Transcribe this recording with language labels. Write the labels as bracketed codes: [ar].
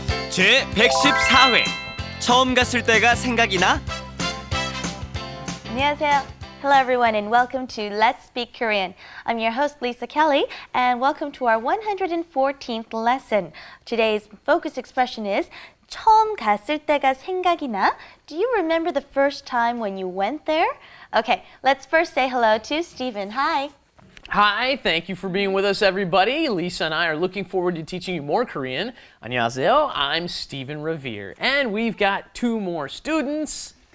[ko] 제 114회 처음 갔을 때가 생각이 나? 안녕하세요. [en] Hello everyone and welcome to Let's Speak Korean. I'm your host Lisa Kelly and welcome to our 114th lesson. Today's focus expression is [ko] 처음 갔을 때가 생각이 나? [en] Do you remember the first time when you went there? Okay, let's first say hello to Stephen. Hi. Hi, thank you for being with us, everybody. Lisa and I are looking forward to teaching you more Korean. [ko] 안녕하세요. [en] I'm Stephen Revere, and we've got two more students.